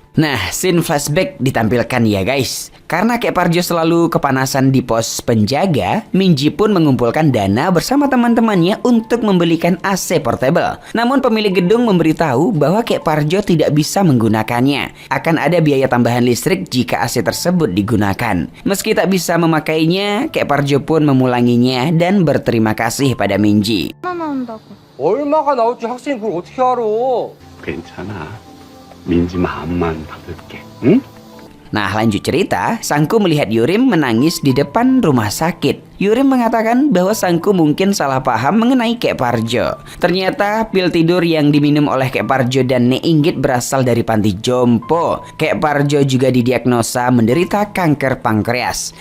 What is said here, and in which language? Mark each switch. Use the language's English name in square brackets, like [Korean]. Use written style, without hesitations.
[Indonesian] Nah, scene flashback ditampilkan ya guys. Karena Kek Parjo selalu kepanasan di pos penjaga, Minji pun mengumpulkan dana bersama teman-temannya untuk membelikan AC portable. Namun pemilik gedung memberitahu bahwa Kek Parjo tidak bisa menggunakannya. Akan ada biaya tambahan listrik jika AC tersebut digunakan. Meski tak bisa memakainya, Kek Parjo pun memulanginya dan berterima kasih pada Minji. [Korean] 얼마가 나올지 학생이 그걸 어떻게 알아? 괜찮아. 민지 마음만 받을게. 응? [Indonesian] Nah, lanjut cerita, Sangku melihat Yurim menangis di depan rumah sakit. Yurim mengatakan bahwa Sangku mungkin salah paham mengenai Kek Parjo. Ternyata pil tidur yang diminum oleh Kek Parjo dan Nek Inggit berasal dari panti jompo. Kek Parjo juga didiagnosa menderita kanker pankreas.